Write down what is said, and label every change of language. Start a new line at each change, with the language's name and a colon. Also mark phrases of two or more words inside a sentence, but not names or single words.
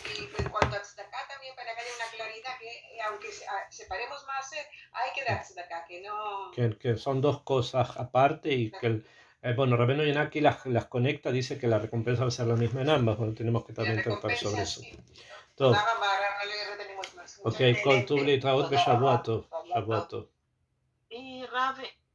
Spanish: Y en cuanto a Tzedakah, también para que haya una claridad, que aunque separemos más, hay que dar Tzedakah, que no. Que son dos cosas aparte y que bueno, Rabbeinu Yanaki las conecta, dice que la recompensa va a ser la misma en ambas, bueno, tenemos que Y la también tratar sobre recompensa, eso. sí. Todo. No le retenemos más.
Hebrew: Ok, כל טוב
Spanish: Excelente.
Hebrew: להצלחות בשבוע טוב. שבוע טוב.
Spanish: Y Rav,